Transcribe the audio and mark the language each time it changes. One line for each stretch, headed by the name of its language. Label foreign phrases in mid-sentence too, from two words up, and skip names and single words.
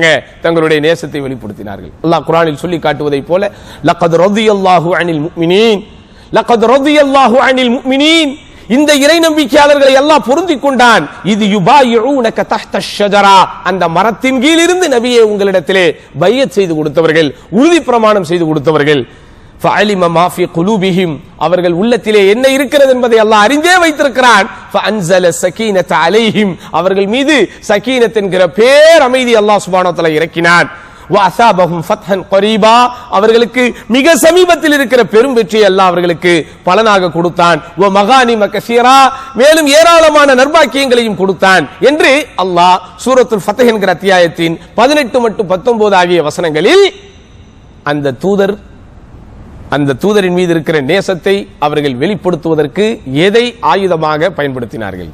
Tamil: தங்களுடைய நேசத்தை வெளிப்படுத்தினார்கள். அல்லாஹ் குர்ஆனில் சொல்லி காட்டுவதை போல
Arabic: لقد رضي الله عن المؤمنين, لقد رضي الله عن المؤمنين,
Tamil: இந்த இறை நம்பிக்கையாளர்களை அல்லாஹ் பொருந்திக் கொண்டான். இது
Arabic: يبايعونك تحت الشجرة,
Tamil: அந்த மரத்தின் கீழ் இருந்து நபியே உங்களிடத்திலே பைஅத் செய்து கொடுத்தவர்கள், உறுதி பிரமாணம் செய்து கொடுத்தவர்கள்.
Arabic: فعلم ما في قلوبهم,
Tamil: அவர்கள் உள்ளத்திலே என்ன இருக்கிறது என்பதை அல்லாஹ் அறிந்தே வைத்திருக்கிறான்.
Arabic: فانزل السكينة عليهم,
Tamil: அவர்கள் மீது சகீனத் என்கிற பேர் அமைதி
Arabic: الله سبحانه وتعالى
Tamil: இறக்கினான்.
Arabic: وأثابهم فتحا قريبا,
Tamil: அவர்களுக்கு மிக சமீபத்தில் இருக்கிற பெரும் வெற்றியை அல்லாஹ் அவர்களுக்கு பலனாக கொடுத்தான்.
Arabic: ومغانم كثيرا,
Tamil: மேலும் ஏராளமான நற்பாக்கியங்களையும் கொடுத்தான் என்று அல்லாஹ் சூரத்துல் ஃபத்ஹ் என்கிற அத்தியாயத்தின் 18 மற்றும் 19 ஆகிய வசனங்களில் அந்த தூதரின் மீது இருக்கிற நேசத்தை அவர்கள் வெளிப்படுத்துவதற்கு எதை ஆயுதமாக பயன்படுத்தினார்கள்?